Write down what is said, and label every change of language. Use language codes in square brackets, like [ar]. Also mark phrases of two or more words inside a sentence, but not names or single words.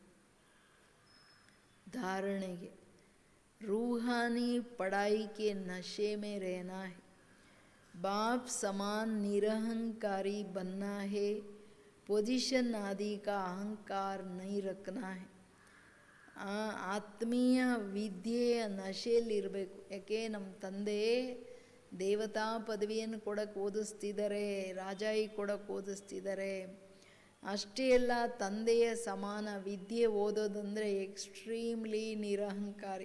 [hi] धारणेगे रूहानी पढ़ाई के नशे में रहना है. बाप समान निरहंकारी बनना है. पोजीशन आदि का अहंकार नहीं रखना है. [kn] ಆತ್ಮೀಯ ವಿದ್ಯೆಯ ನಶೆಯಲ್ಲಿರಬೇಕು. ಯಾಕೆ ನಮ್ಮ ತಂದೆ ದೇವತಾ ಪದವಿಯನ್ನು ಕೊಡಕ್ಕೆ ಓದಿಸ್ತಿದ್ದಾರೆ, ರಾಜಾಯಿ ಕೊಡಕ್ಕೆ ಓದಿಸ್ತಿದ್ದಾರೆ. ಅಷ್ಟೇ ಅಲ್ಲ, ತಂದೆಯ ಸಮಾನ ವಿದ್ಯೆ ಓದೋದಂದರೆ ಎಕ್ಸ್ಟ್ರೀಮ್ಲಿ ನಿರಹಂಕಾರಿ.